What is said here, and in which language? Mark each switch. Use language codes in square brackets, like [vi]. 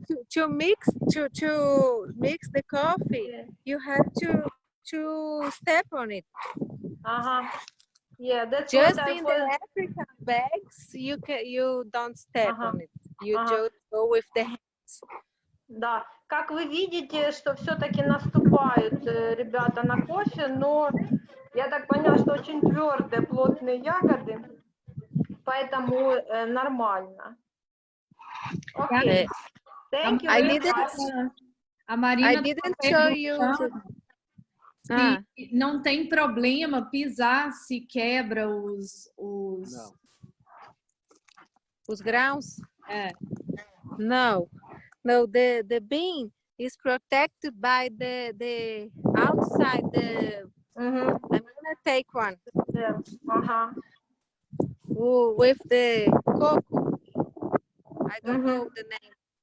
[en] to mix the coffee, you have to step on it. Yeah, that's just what in the African bags, you don't step on it. You just go with the hands. [ru] Да, как вы видите, что все-таки наступают ребята на кофе, но я так поняла, что очень твердые, плотные ягоды, поэтому нормально. [en] Okay. Thank you very much. A Marina didn't show you. [pt] Se não tem problema pisar se quebra os grãos? [en] No, the bean is protected by the outside. I'm gonna take one. Yeah. With the cocoa. I don't know the name.